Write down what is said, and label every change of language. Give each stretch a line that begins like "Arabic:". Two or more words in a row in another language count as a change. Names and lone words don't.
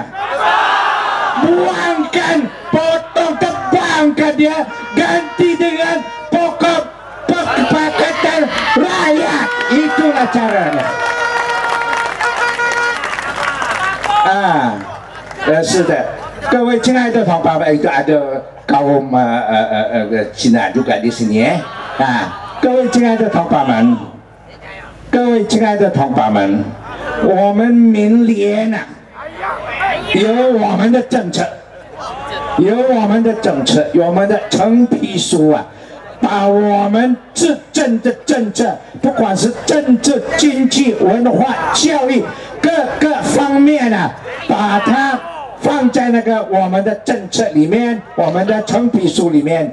Malay: Buangkan, potong, tebangkan dia, ganti dengan pokok Pakatan Rakyat. Itulah caranya. Sudah.
Chinese: 各位亲爱的同胞们，
Malay: itu ada kaum Cina juga di sini
Chinese: 各位亲爱的同胞们，各位亲爱的同胞们，我们明年有我们的政策，有我们的政策，有我们的橙皮书把我们执政的政策，不管是政治、经济、文化、教育各个方面把它放在那个我们的政策里面，我们的橙皮书里面。